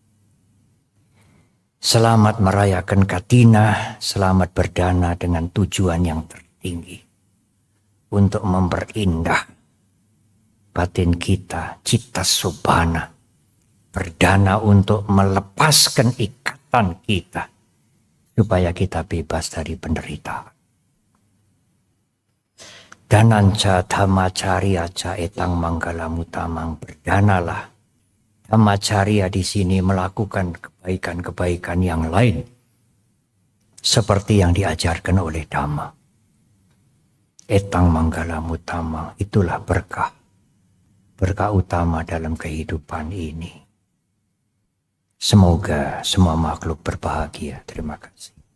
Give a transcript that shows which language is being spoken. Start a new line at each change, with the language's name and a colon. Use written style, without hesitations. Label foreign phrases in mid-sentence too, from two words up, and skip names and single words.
Indonesian: Selamat merayakan Katina, selamat berdana dengan tujuan yang tertinggi. Untuk memperindah batin kita,
Pali: citta subhana.
Indonesian: Berdana untuk melepaskan ikatan kita, supaya kita bebas dari penderitaan.
Pali: Dananca dhammacarya ca etang manggalamutamang,
Indonesian: berdanalah. Dhammacarya di sini melakukan kebaikan-kebaikan yang lain seperti yang diajarkan oleh Dhamma.
Pali: Etang manggalamutamang,
Indonesian: itulah berkah utama dalam kehidupan ini. Semoga semua makhluk berbahagia. Terima kasih.